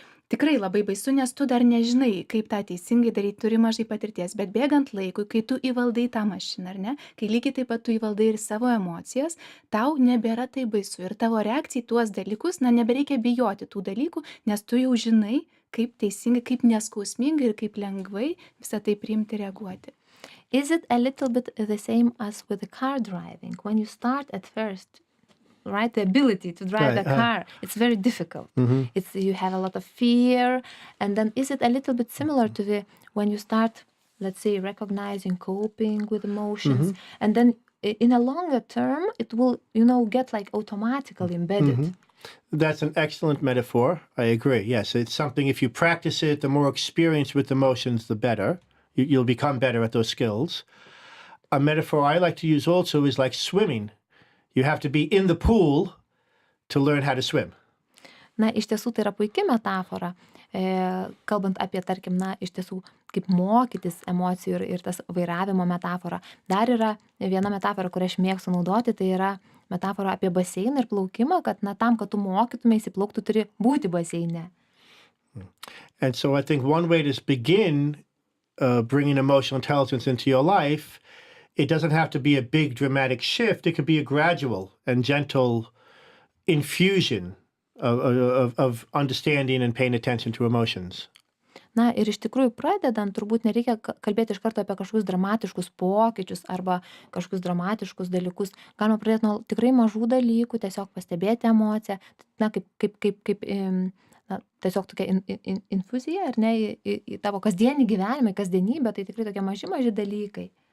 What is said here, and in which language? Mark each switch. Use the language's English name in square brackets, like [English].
[Lithuanian] Tikrai labai baisu, nes tu dar nežinai, kaip tą teisingai daryti, turi mažai patirties, bet bėgant laikui, kai tu įvaldai tą mašiną, ar ne, kai lygiai taip pat tu įvaldai ir savo emocijas, tau nebėra tai baisu ir tavo reakcija į tuos dalykus, na, nebereikia bijoti tų dalykų, nes tu jau žinai, kaip teisingai, kaip neskausmingai ir kaip lengvai visą tai priimti, reaguoti. [English] Is it a little bit the same as with the car driving? When you start at first, right, the ability to drive Right, the car, it's very difficult. It's you have a lot of fear, and then is it a little bit similar to the when you start, let's say, recognizing, coping with emotions, and then in a longer term, it will, get like automatically embedded. That's an excellent metaphor. I agree. Yes, it's something, if you practice it, the more experience with emotions, the better. You'll become better at those skills. A metaphor I like to use also is like swimming. You have to be in the pool to learn how to swim. [Lithuanian] Na, iš tiesų tai yra puikia metafora, kalbant apie, tarkim, na, iš tiesų, kaip mokytis emocijų ir tas vairavimo metafora. Dar yra viena metafora, kurią aš mėgstu naudoti, tai yra metafora apie baseiną ir plaukimą, kad, na, tam, kad tu mokytumėsi plaukti, turi būti baseine. [English] And so I think one way to begin bringing emotional intelligence into your life, it doesn't have to be a big dramatic shift. It could be a gradual and gentle infusion of understanding and paying attention to emotions. [Lithuanian] Na ir iš tikrųjų pradedant, turbūt nereikia kalbėti iš karto apie kažkokius dramatiškus pokyčius arba kažkokius dramatiškus dalykus. Galima pradėti nuo tikrai mažų dalykų, tiesiog pastebėti emociją, na, kaip na, tiesiog tokia infuzija, ar ne, į tavo kasdienį gyvenimą, į kasdienybę, tai tikrai tokie maži dalykai.